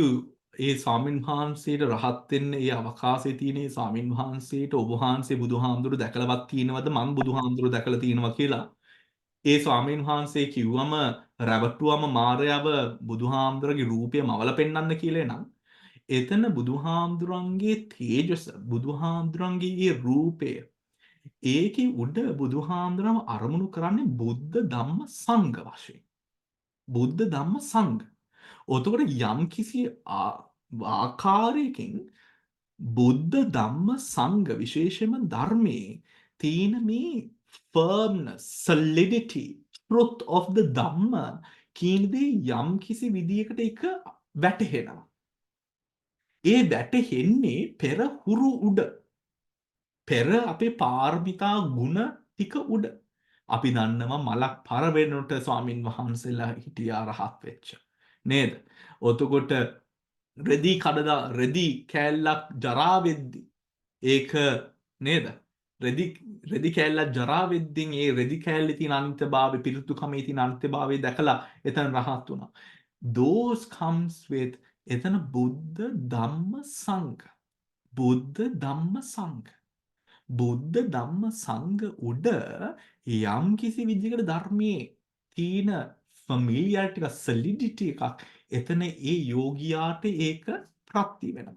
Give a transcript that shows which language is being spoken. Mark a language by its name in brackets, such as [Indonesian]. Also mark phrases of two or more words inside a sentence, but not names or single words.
[Sinhala] ඒ ස්වාමින් වහන්සේට රහත් වෙන්න ඒ අවකාශයේ තියෙන ඒ ස්වාමින් වහන්සේට ඔබ වහන්සේ බුදුහාමුදුරු දැකලවත් තියෙනවද මම බුදුහාමුදුරු දැකලා තියෙනවා කියලා ඒ ස්වාමීන් වහන්සේ කිව්වම රැවටුවම මාරයව බුදුහාමුදුරගේ රූපය මවල පෙන්වන්න කියලා නම් එතන බුදුහාමුදුරන්ගේ තේජස බුදුහාමුදුරන්ගේ ඒ රූපය ඒකේ උඩ බුදුහාමුදුරම අරමුණු කරන්නේ බුද්ධ ධම්ම සංඝ වශයෙන් බුද්ධ ධම්ම සංඝ. ඔතකොට යම් කිසි ආකාරයකින් බුද්ධ ධම්ම සංඝ විශේෂයෙන්ම ධර්මයේ තියෙන මේ [English] firmness, solidity, truth of the Dhamma [Sinhala] කියන දේ යම් කිසි විදියකට එක වැටහෙනවා. ඒ වැටහෙන්නේ පෙර හුරු උඩ. පෙර අපේ පාරමිතා ගුණ ටික උඩ. අපි දන්නවා මලක් පර වෙනකොට ස්වාමින් වහන්සේලා හිටියා රහත් වෙච්ච. නේද? ඔතකොට රෙදි කෑල්ලක් ජරා වෙද්දි ඒක නේද? රෙදි කෑල්ලක් ජරා වෙද්දී ඒ රෙදි කෑල්ලේ තියෙන අනිත්‍යභාවය පිරිතුකමේ තියෙන අනිත්‍යභාවය දැකලා එතන රහත් වුණා. [English] Those comes with [Sinhala] එතන බුද්ධ ධම්ම සංඝ. බුද්ධ ධම්ම සංඝ. බුද්ධ ධම්ම සංඝ උඩ යම් කිසි විදිහකට ධර්මයේ තියෙන familiarity එක solidity එකක් එතන ඒ යෝගියාට ඒක ප්‍රාප්ති වෙනවා.